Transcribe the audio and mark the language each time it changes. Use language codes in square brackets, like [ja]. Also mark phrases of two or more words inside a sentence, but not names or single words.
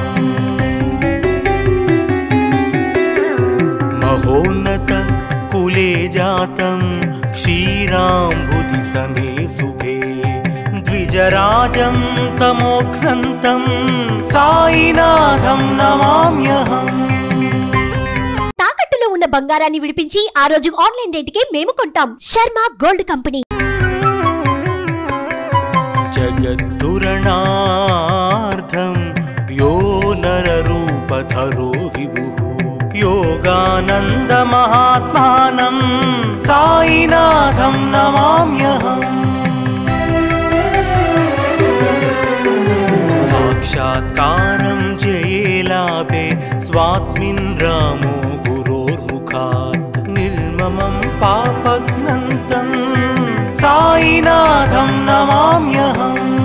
[sa] महोन्नत कुले जातं क्षीराम्बुधिसमे शुभे द्विजराजं तमोघ्नन्तं साईनाथं नमाम्यहम्। [te] తాకట్టులో ఉన్న బంగారాన్ని విడిపించి ఆ రోజు ఆన్లైన్ రేటుకే మేము కొంటాం. శర్మ గోల్డ్ కంపెనీ. [sa] జగద్దురణార్థం యో నరరూపధరో విభుః योगानन्दमहात्मानं साईनाथं नमाम्यहम्। साक्षात्कारं जयेलाभे स्वात्मिन् रामो गुरोर्मुखात् निर्ममं पापघ्नन्तं साईनाथं नमाम्यहम्।